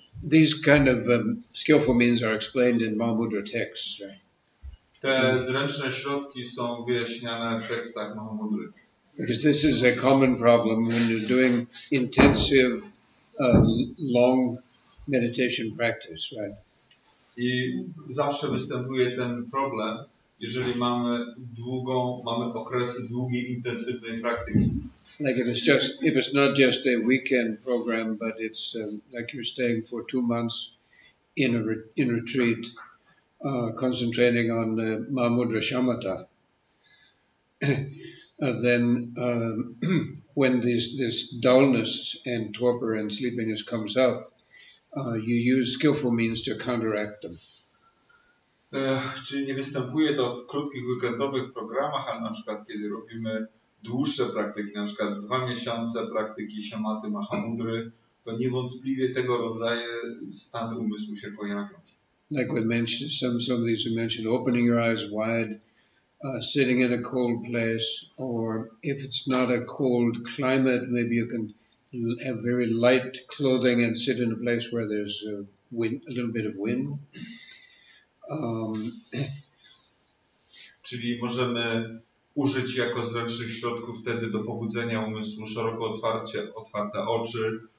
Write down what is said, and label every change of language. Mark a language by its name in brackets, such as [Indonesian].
[English] These kind of skillful means are explained in Mahamudra texts, right? [Polish] Te zręczne środki są wyjaśniane w tekstach Mahamudry. [English] Because this is a common problem when you're doing intensive, long meditation practice, right? [Polish] I zawsze występuje ten problem, jeżeli mamy okresy długiej, intensywnej praktyki. [English] Like if it's not just a weekend program, but it's like you're staying for 2 months in retreat, concentrating on Mahamudra Shamatha. Then when this dullness and torpor and sleepiness comes up, you use skillful means to counteract them. [Polish] Czyli nie występuje to w krótkich weekendowych programach, ale na przykład kiedy robimy dłuższe praktyki, na przykład 2 miesiące praktyki Shamaty Mahamudry, to niewątpliwie tego rodzaju stany umysłu się pojawią. [English] Like we mentioned, some of these we mentioned, opening your eyes wide, sitting in a cold place, or if it's not a cold climate, maybe you can have very light clothing and sit in a place where there's a little bit of wind. [Polish] Czyli możemy użyć jako zręcznych środków wtedy do pobudzenia umysłu szeroko otwarte oczy.